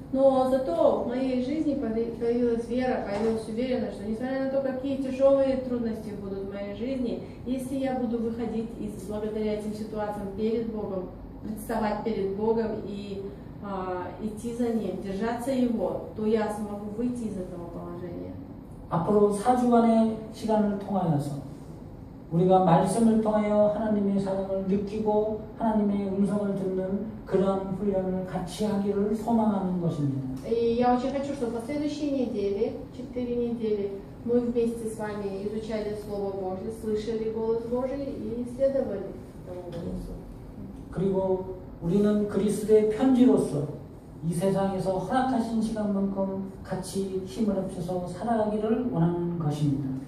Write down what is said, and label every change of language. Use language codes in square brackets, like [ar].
[ru] Но зато в моей жизни появилась вера, появилась уверенность, что несмотря на то, какие тяжелые трудности будут в моей жизни, если я буду выходить благодаря этим ситуациям перед Богом, представать перед Богом и идти за Ним, держаться Его, то я смогу выйти из этого положения. [ko] 앞으로 4주간의 시간을 통하여서 우리가 말씀을 통하여 하나님의 사랑을 느끼고 하나님의 음성을 듣는 그러한 훈련을 같이 하기를 소망하는 것입니다. [ru] И я очень хочу, чтобы в последующие недели, 4 недели, мы вместе с вами изучали Слово Божье, слышали голос Божий и следовали тому голосу. [ko] 그리고 우리는 그리스도의 편지로서 이 세상에서 허락하신 시간만큼 같이 힘을 합쳐서 살아가기를 원하는 것입니다.